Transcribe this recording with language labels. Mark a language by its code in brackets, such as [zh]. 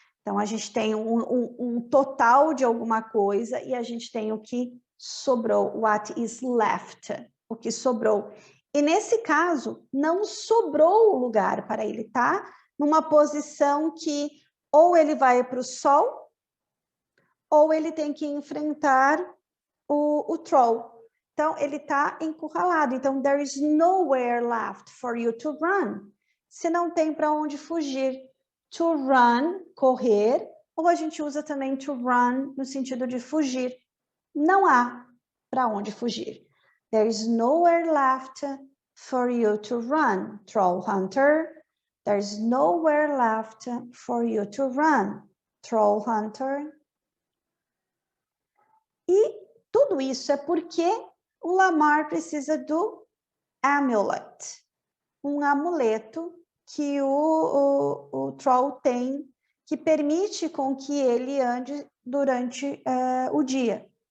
[pt] Então, a gente tem um total de alguma coisa e a gente tem o que sobrou, [en] what is left, [pt] o que sobrou. E nesse caso, não sobrou lugar para ele, tá? Numa posição que ou ele vai para o sol, ou ele tem que enfrentar o troll. Então, ele está encurralado. [en] Então, there is nowhere left for you to run. [pt] Se não tem para onde fugir. To run, correr, ou a gente usa também to run no sentido de fugir. Não há para onde fugir. [en] There is nowhere left for you to run, Troll Hunter. There is nowhere left for you to run, Troll Hunter. [pt] E tudo isso é porque o Lamar precisa do amulet, um amuleto que o Troll tem, que permite com que ele ande durante o dia.